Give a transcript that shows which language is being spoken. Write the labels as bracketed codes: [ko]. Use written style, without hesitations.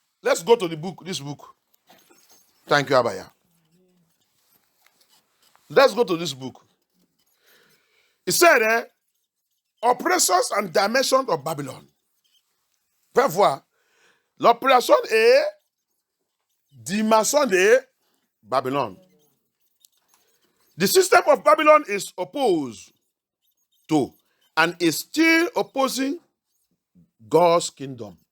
[en] Let's go to the book, this book. Thank you, Abaya. Let's go to this book. It said, operations and dimensions of Babylon. [fr] Faites voir. L'opération est dimension de Babylon. [en] The system of Babylon is opposed to and is still opposing God's kingdom.